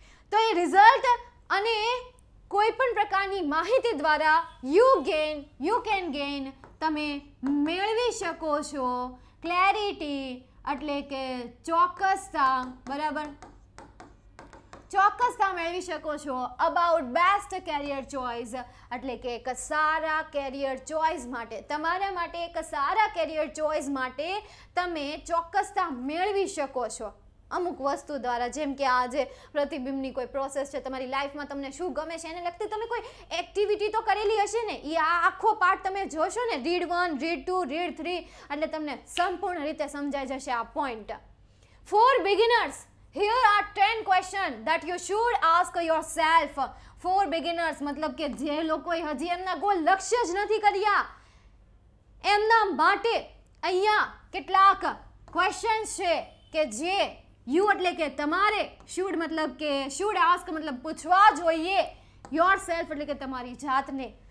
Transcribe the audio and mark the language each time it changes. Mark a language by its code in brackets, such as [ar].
[gu] તો એ રિઝલ્ટ અને કોઈ પણ પ્રકારની માહિતી દ્વારા [en] you can gain [gu] તમે મેળવી શકો છો ક્લેરિટી એટલે કે ચોક્કસતા, બરાબર, ચોક્કસતા મેળવી શકો છો [en] about best career choice [gu] એટલે કે એક સારા કેરિયર ચોઇસ માટે, તમારા માટે એક સારા કેરિયર ચોઇસ માટે તમે ચોક્કસતા મેળવી શકો છો અમુક વસ્તુ દ્વારા. જેમ કે આ જે પ્રતિબિંબની કોઈ પ્રોસેસ છે, તમારી લાઈફમાં તમને શું ગમે છે એને લગતી તમે કોઈ એક્ટિવિટી તો કરેલી હશે ને, એ આ આખો પાર્ટ તમે જોશો ને, રીડ 1, રીડ 2, રીડ 3, એટલે તમને સંપૂર્ણ રીતે સમજાઈ જશે આ point. [en] For beginners, here are 10 questions that you should ask yourself. For beginners [gu] મતલબ કે જે લોકોએ હજી એમના ગોલ લક્ષ્ય જ નથી કર્યા એમના માટે અહીંયા કેટલાક ક્વેશ્ચન્સ છે કે જે યુ એટલે કે તમારે, શુડ મતલબ કે [en] should ask [gu] મતલબ પૂછવા જોઈએ, યોરસેલ્ફ એટલે કે તમારી જાતને.